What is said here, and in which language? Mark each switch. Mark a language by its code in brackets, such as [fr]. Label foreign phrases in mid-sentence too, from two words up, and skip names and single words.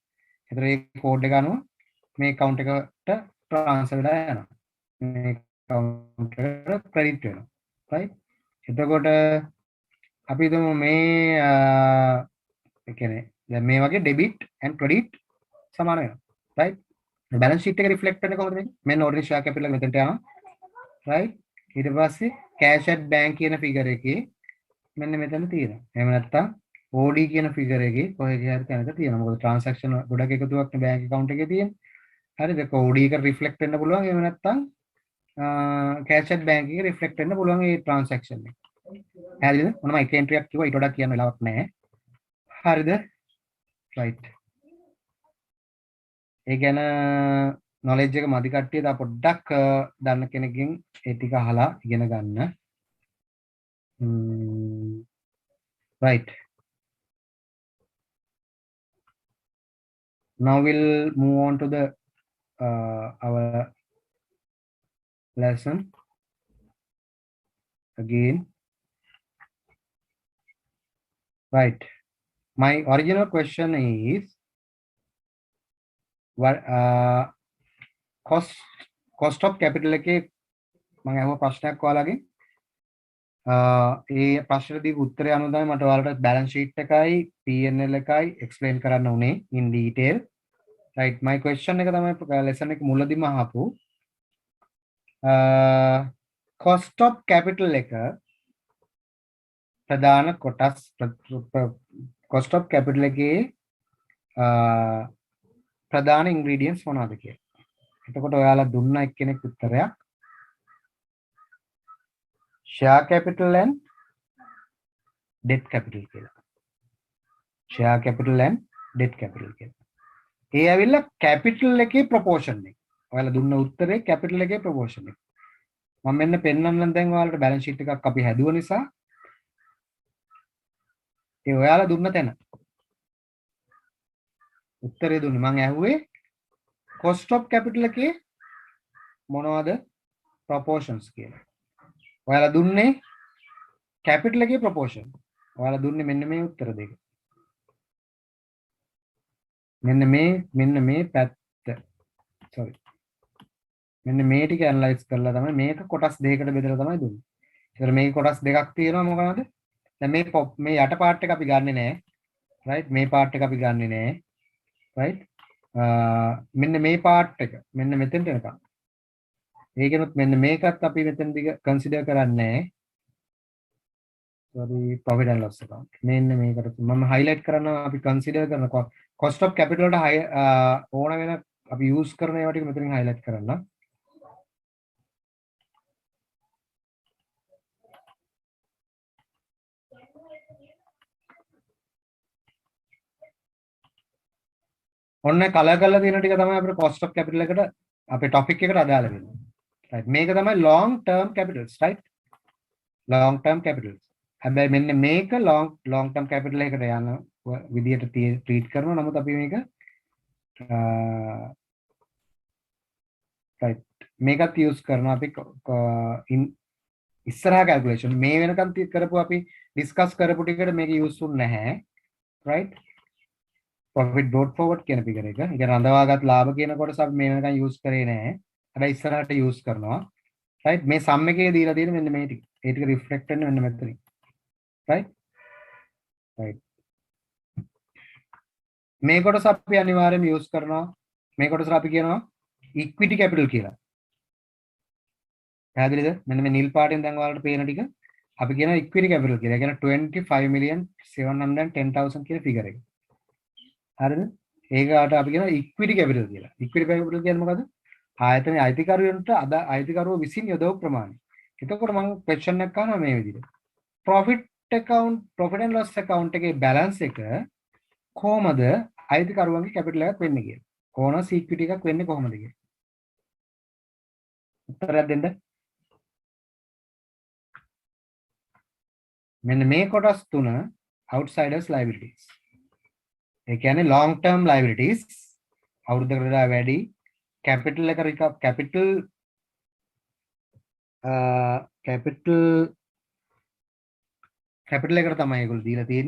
[si] ඒතර මේ කෝඩ් එක අනුව මේ account එකට transfer වෙලා යනවා. මේ account එකට credit වෙනවා. right? එතකොට අපි හිතමු මේ ඒ කියන්නේ දැන් මේ වගේ [en] debit and credit [si] සමාන වෙනවා. right? [en] balance sheet [si] එක reflect වෙන්නේ කොහොමද මේක? මෙන්න [en] ordinary share capital [si] එක මෙතනට යනවා. right? ඊට පස්සේ [en] cash at bank [si] කියන figure එකේ මෙන්න මෙතන තියෙනවා. එහෙම නැත්නම් OD කියන figure එකේ කොහෙද හරි තැනක තියෙනවා. මොකද transaction ගොඩක් එකතුවක් නේ bank account එකේ තියෙන්නේ. හරිද? ඒක OD එක reflect වෙන්න පුළුවන්. එහෙම නැත්නම් [en] cash at bank [si] එකේ reflect වෙන්න පුළුවන් ඒ transaction එක. හරිද? මොනම එක entry එකක් කිව්වා ඊට වඩා කියන්න වෙලාවක් නැහැ. හරිද? right. ඒ ගැන knowledge එක මදි කට්ටිය තව පොඩ්ඩක් දන්න කෙනකින් ඒ ටික අහලා ඉගෙන ගන්න. [en] Right. Now we'll move on to the our lesson again. Right. My original question is what cost of capital [si] එකේ මම අහුව ප්‍රශ්නයක් ඔයාලගෙන් ඒ ප්‍රශ්නෙට දීපු උත්තරය අනුව තමයි මට ඔයාලට [en] balance sheet [si] එකයි P&L එකයි explain කරන්න උනේ [en] in detail. Right. My question [si] එක තමයි lesson එක මුලදීම අහපු [en] cost of capital [si] එක ප්‍රධාන කොටස් [en] cost of capital [si] එකේ ප්‍රධාන ingredients මොනවද කියලා. එතකොට ඔයාලා දුන්න එක්කෙනෙක් උත්තරයක් [en] share capital and debt capital [si] කියලා. [en] share capital and debt capital කියලා. [si] ඒ ඇවිල්ලා capital එකේ proportion එක. ඔයාලා දුන්න උත්තරේ capital එකේ proportion එක. මම මෙන්න පෙන්නන්නම් දැන් ඔයාලට [en] balance sheet [si] එකක් අපි හැදුව නිසා ඒ ඔයාලා දුන්න තැන උත්තරේ දුන්නේ මම ඇහුවේ [en] cost of capital [si] එකේ මොනවද proportions කියලා. ඔයාලා දුන්නේ capital එකේ proportion. ඔයාලා දුන්නේ මෙන්න මේ උත්තර දෙක. මෙන්න මේ පැත්ත. sorry. මෙන්න මේ ටික ඇනලයිස් කරලා තමයි මේක කොටස් දෙකකට බෙදලා තමයි දුන්නේ. ඒතර මේක කොටස් දෙකක් තියෙනවා මොකනද? දැන් මේ යට පාර්ට් එක අපි ගන්නෙ නෑ. right? මේ පාර්ට් එක අපි ගන්නෙ නෑ. right? මෙන්න මේ පාර්ට් එක මෙන්න මෙතෙන්ට එනකම්. ඒකනොත් මෙන්න මේකත් අපි මෙතනදී කන්සිඩර් කරන්නේ නැහැ. [en] sorry profit and loss account. [si] මෙන්න මේකට මම highlight කරනවා අපි consider කරන [en] cost of capital [si] වලට ඕන වෙන අපි use කරන ඒවා ටික මෙතනින් highlight කරන්න. ඔන්න කලර් කරලා තියෙන ටික තමයි අපේ [en] cost of capital [si] එකට අපේ topic එකට අදාළ වෙන්නේ. [en] right මේක තමයි long term capitals right long term capitals. [si] හැබැයි මෙන්න මේක [en] long term capital [si] එකට යන විදියට treat කරනවා. නමුත් අපි මේක right මේකත් use කරනවා අපි ඉස්සරහා calculation මේ වෙනකන් කරපු අපි discuss කරපු ටිකට මේක useful නැහැ. [en] right profit brought forward [si] කියන figure එක. ඒ කියන්නේ රඳවාගත් ලාභ කියන කොටස අපි මේ වෙනකන් use කරේ නැහැ. හැබැයි ඉස්සරහට use කරනවා. right මේ sum එකේ දීලා තියෙන මෙන්න මේ ටික. ඒ ටික reflect වෙන්නේ මෙන්න මෙතනින්. right මේ කොටස අපි අනිවාර්යයෙන්ම use කරනවා. මේ කොටස අපි කියනවා [en] equity capital [si] කියලා. පැහැදිලිද? මෙන්න මේ නිල් පාටෙන් දැන් ඔයාලට පේන ටික අපි කියනවා [en] equity capital [si] කියලා. ඒ කියන්නේ 25,710,000 කියන figure එක. හරිද? ඒකට අපි කියනවා [en] equity capital [si] කියලා. [en] equity capital [si] කියන්නේ මොකද්ද? ආයතනයේ අයිතිකරුවන්ට අයිතිකරුව විසින් යොදව ප්‍රමාණය. එතකොට මම question එකක් අහනවා මේ විදිහට. [en] profit and loss account [si] එකේ balance එක කොහමද අයිතිකරුවන්ගේ capital එකක් වෙන්නේ කියලා. [en] owners equity [si] එකක් වෙන්නේ කොහමද කියලා. උත්තරයක් දෙන්න. මෙන්න මේ කොටස් තුන [en] outsiders liabilities. [si] ඒ කියන්නේ [en] long term liabilities [si] අවුරුද්දකට වඩා වැඩි capital එක capital එකට තමයි ඒගොල්ලෝ දීලා තියෙන්නේ.